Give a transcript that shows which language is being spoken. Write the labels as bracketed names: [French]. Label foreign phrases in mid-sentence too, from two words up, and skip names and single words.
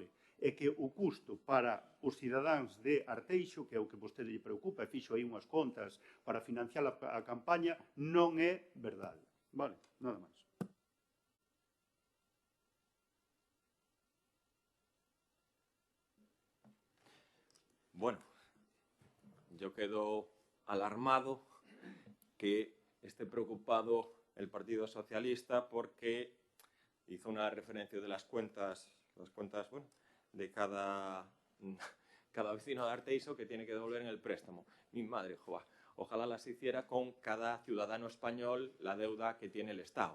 [Galician] E que o custo para os cidadáns de Arteixo, que é o que vostede lle preocupa, e fixo aí unhas contas para financiar a campaña, non é verdade, vale? Nada máis. [Spanish] Bueno, yo quedo alarmado que esté preocupado el Partido Socialista porque hizo una referencia de las cuentas bueno, de cada vecino de Arteixo que tiene que devolver en el préstamo. Mi madre, joa, ojalá las hiciera con cada ciudadano español la deuda que tiene el Estado.